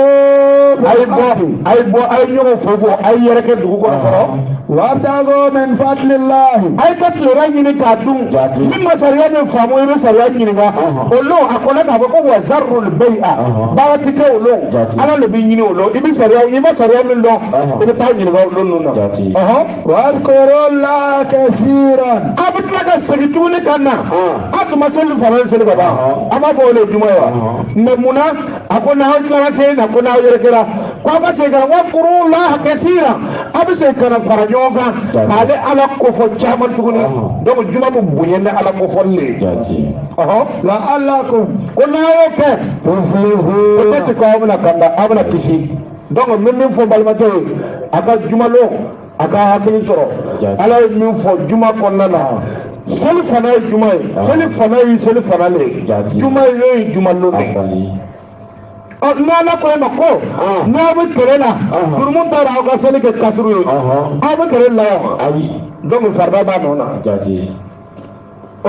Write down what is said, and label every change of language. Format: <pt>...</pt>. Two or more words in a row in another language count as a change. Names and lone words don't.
<bm>a ye ɲɔgɔn fo a ye yɛrɛ kɛ dugu kɔnɔ fɔlɔ</bm> <ar>وابتغوا من فضل الله</ar> <bm>a ye ka tilera ɲini k'a dun ni ma sariya min faamu i bɛ sariya ɲininka o lon a kɔnɔ k'a fɔ ko</bm> <ar>وذروا البيع</ar> <bm>baara ti kɛ o lon ala de bɛ ɲini o lon i bɛ sariya i ma sariya min dɔn i bɛ taa ɲininka o lon ninnu na</bm> <ar>واذكروا الله كثيرا</ar> <bm>a bɛ tila ka segin tuguni ka na a tun ma seli fana seli ka ban a b'a fɔ o de ye juma ye wa mais munna a ko n'aw tilara seli na ko n'aw yɛrɛ kɛra ko a ka segin ka na</bm> <ar>واذكروا الله كثيرا</ar> <bm>a bɛ segin ka na fara ɲɔgɔn kan k'ale ala kofɔ caman tuguni donc juma bɛ bonya ni ala kofɔli de ye</bm> <ar>لعلكم</ar> <bm>ko n'aw y'o kɛ peut-être ko aw bɛna kanda aw bɛna kisi donc n bɛ min fɔ balimakɛ ye a ka jumalon a ka hakili sɔrɔ ala ye min fɔ juma kɔnɔna na seli fana ye juma ye seli fana ye seli fana le ye juma ye n'o ye jumalon de n'ala ko e ma ko n'a bɛ kɛlɛ la turumu taara aw ka seli kɛ kasuru ye aw bɛ kɛlɛ la yan donc farida b'a nɔ na o</bm>